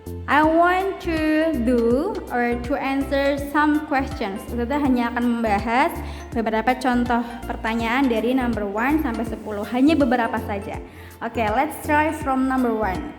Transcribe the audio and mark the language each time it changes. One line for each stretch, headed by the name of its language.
English: I want to do or to answer some questions.
Indonesian: Kita hanya akan membahas beberapa contoh pertanyaan dari number 1 sampai 10. Hanya beberapa saja.
English: Oke, let's try from number 1.